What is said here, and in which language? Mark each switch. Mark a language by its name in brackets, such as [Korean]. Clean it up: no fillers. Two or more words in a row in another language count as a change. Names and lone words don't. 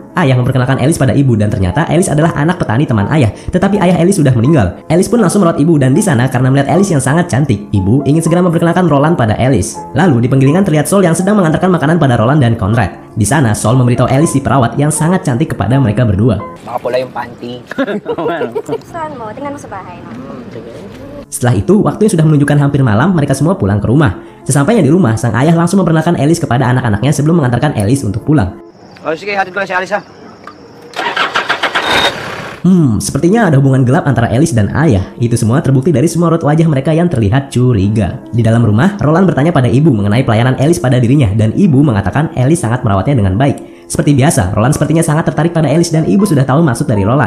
[Indonesian] Ayah memperkenalkan Alice pada ibu dan ternyata Alice adalah anak petani teman ayah. Tetapi ayah Alice sudah meninggal. Alice pun langsung merawat ibu dan di sana karena melihat Alice yang sangat cantik, ibu ingin segera memperkenalkan Roland pada Alice. Lalu di penggilingan terlihat Sol yang sedang mengantarkan makanan pada Roland dan Conrad. Di sana Sol memberitahu Alice si perawat yang sangat cantik kepada mereka berdua. [Filipino] Makapula yung panty. Saan mo? Tingnan mo sa bahay. No? [Indonesian] Setelah itu, waktunya sudah menunjukkan hampir malam, mereka semua pulang ke rumah. Sesampainya di rumah, sang ayah langsung memperkenalkan Alice kepada anak-anaknya sebelum mengantarkan Alice untuk pulang. [Filipino] Oh, sige, hatid ko lang si Alice, ha? [Indonesian] Sepertinya ada hubungan gelap antara Alice dan ayah. Itu semua terbukti dari semua raut wajah mereka yang terlihat curiga. Di dalam rumah, Roland bertanya pada ibu mengenai pelayanan Alice pada dirinya dan ibu mengatakan Alice sangat merawatnya dengan baik. Seperti biasa, Roland sepertinya sangat tertarik pada Alice dan ibu sudah tahu maksud dari Roland.